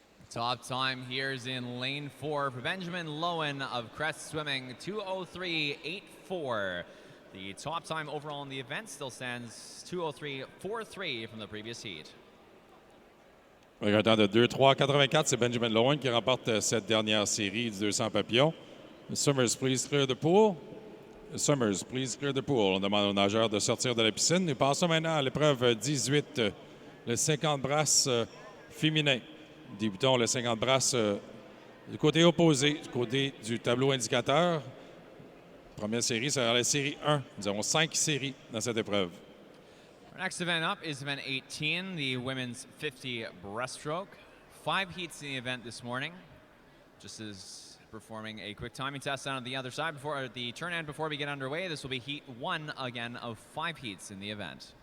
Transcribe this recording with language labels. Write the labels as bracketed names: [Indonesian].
[English] Top time here is in lane 4 for Benjamin Lowen of Crest Swimming, 2:03.84. The top time overall in the event still stands 2:03.43 from the previous heat. [French] Avec un temps de 2:03.84, c'est Benjamin Lowen qui remporte cette dernière série du 200 papillons. [English] Summers, please clear the pool. Summers, please clear the pool. [French] On demande aux nageurs de sortir de la piscine. Nous passons maintenant à l'épreuve 18 le 50 brasses féminin. Débutons le 50 brasses du côté opposé, du côté du tableau indicateur. Première série, c'est la série 1. Nous avons 5 séries dans cette épreuve. [English] Our next event up is event 18, the women's 50 breaststroke. 5 heats in the event this morning. Just as performing a quick timing test down on the other side before the turn end before we get underway. This will be heat 1 again of 5 heats in the event.